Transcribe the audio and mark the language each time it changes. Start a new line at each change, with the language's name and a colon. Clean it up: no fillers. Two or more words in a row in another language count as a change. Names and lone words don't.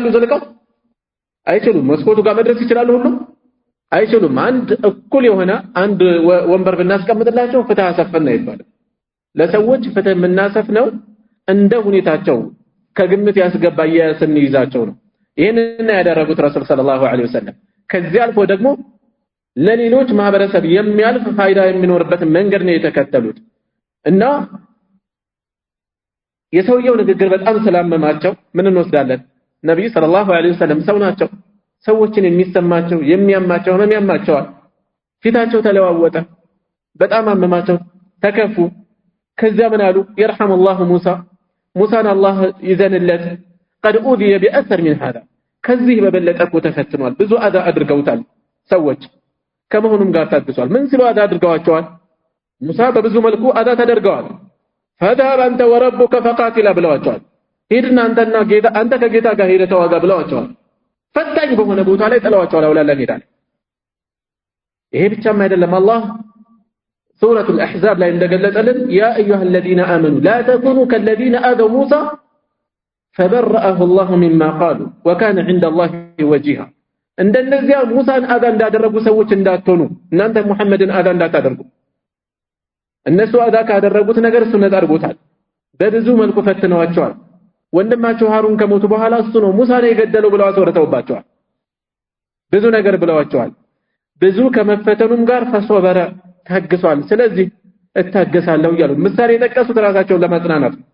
Amharic: ዘልቀው አይችሉም። መስኮቱ ጋር መድረስ ይችላሉ? ሁሉ አይችሉም። አንድ እኩል የሆነ አንድ ወንበር ብናስቀምጥላቸው ፍትህ አሰፈና ይባላል። ለሰዎች ፍትህ የምናሰፍነው እንደ ሁኔታቸው ከግምት ያስገባ የስንይዛቸው ነው። ይሄንን ያደረጉት ረሱል
Arabic: صلى الله عليه وسلم
Amharic: ከዚህ አልፎ ደግሞ ለሌሎች ማህበረሰብ የሚያልፍ ፋይዳ የሚኖርበት መንገድ ነው የተከተሉት እና የሰውየው ንግግር በጣም ስላመማቸው ምን እንወስዳለን? ነብዩ
Arabic: صلى الله عليه وسلم
Amharic: ሰው ናቸው። ሰዎችን የሚሰማቸው የሚያማቸው ህመም ያማቸዋል። ፊታቸው ተለዋወጠ፣ በጣም አመማቸው፣ ተከፉ። ከዚያ ምን አሉ?
Arabic: يرحم الله موسى
Amharic: አላህ ይዘንለት
Arabic: قد أوذي بأثر من هذا
Amharic: ከዚህ በበለጠ እኮ ተፈትኗል። ብዙ አዛ አድርገውታል ሰዎች ከመሆኑም ጋር ታግሷል። ምን ሲሉ አዛ አድርገዋቸዋል? ሙሳ በብዙ መልኩ አዛ ተደርገዋል።
Arabic: فذهب أنت وربك فقاتلا
Amharic: ብለዋቸዋል። ሄድና አንተ ከጌታ ጋር ሄደህ ተዋጋ ብለዋቸዋል። ፈታኝ በሆነ ቦታ ላይ ጥለዋቸዋል። አውላላ ሜዳ ላይ። ይሄ ብቻም አይደለም። አላህ ሱረቱ አልአሕዛብ ላይ እንደገለጸልን
Arabic: يا أيها الذين آمنوا لا تكونوا كالذين آذوا موسى فبرأه الله مما قالوا وكان عند الله وجيها
Amharic: እንደነዚያ ሙሳን አዛ እንዳደረጉ ሰዎች እንዳትሆኑ እናንተ ሙሐመድን አዛ እንዳታደርጉ። እነሱ አዛ ካደረጉት ነገር እሱ ነፃ አድርጎታል። በብዙ መልኩ ፈትነዋቸዋል። ወንድማቸው ሃሩን ከሞቱ በኋላ እሱ ነው ሙሳን የገደለው ብለው አስወርተውባቸዋል። ብዙ ነገር ብለዋቸዋል። ብዙ ከመፈተኑም ጋር ፈሶበረ ታግሷል። ስለዚህ እታገሳለሁ እያሉ ምሳሌ የጠቀሱት ራሳቸውን ለማጽናናት